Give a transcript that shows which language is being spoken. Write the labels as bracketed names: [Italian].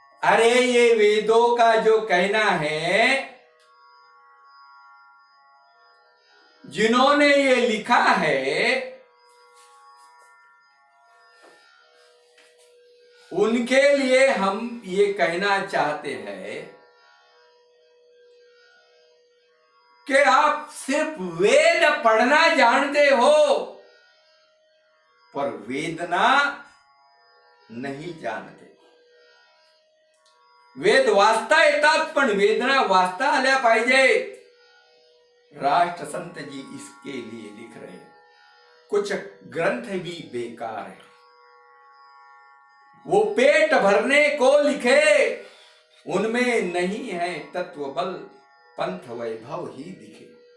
[Hindi] अरे ये वेदों का जो कहना है, जिन्होंने ये लिखा है, उनके लिए हम ये कहना चाहते हैं कि आप सिर्फ वेद पढ़ना जानते हो, पर वेदना नहीं जानते। [Marathi] वेद वाचता येतात, पण वेदना वाचता आल्या पाहिजे। [Hindi] राष्ट्र संत जी इसके लिए लिख रहे हैं। कुछ ग्रंथ भी बेकार है, वो पेट भरने को लिखे, उनमें नहीं है तत्व बल, पंथ वैभव ही दिखे।